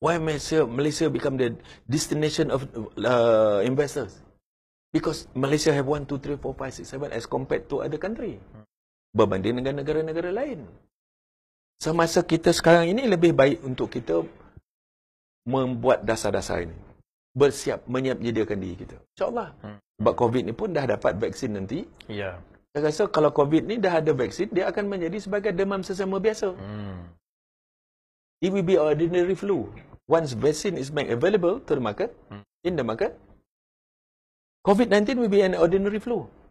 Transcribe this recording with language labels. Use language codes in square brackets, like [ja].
[en] Why Malaysia become the destination of investors? Because Malaysia have 1, 2, 3, 4, 5, 6, 7 as compared to other country. [ms] Berbanding dengan negara-negara lain. Semasa kita sekarang ini lebih baik untuk kita membuat dasar-dasar ini. Bersiap, menyediakan diri kita. InsyaAllah. Sebab COVID ni pun dah dapat vaksin nanti. Ya. Saya rasa kalau COVID ni dah ada vaksin, dia akan menjadi sebagai demam sesama biasa. [en] It will be ordinary flu. Once vaccine is made available to the market, in the market, COVID-19 will be an ordinary flu.